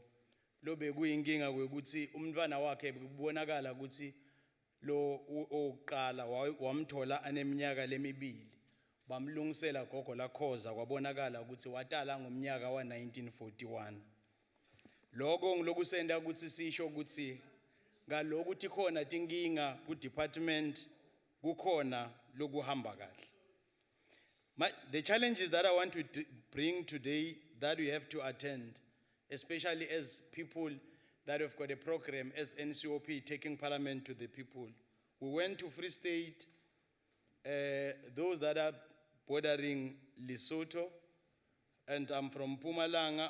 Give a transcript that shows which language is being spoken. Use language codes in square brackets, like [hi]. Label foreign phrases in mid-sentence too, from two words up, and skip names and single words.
[ss] Lobe kuyinkinga kwekuthi umntwana wakhe kubonakala ukuthi lo oqala wamthola aneminyaka lemibili bamlungisela gogo la Khoza kwabonakala ukuthi watala ngomnyaka wa 1941. Lokho ngilokusenda ukuthi sisho ukuthi ngalokuthi khona tinkinga ku department kukhona lokuhamba kahle. [en] The challenges that I want to bring today that we have to attend, especially as people that have got a program as NCOP taking parliament to the people. We went to Free State, those that are bordering Lesotho, and I'm from Mpumalanga.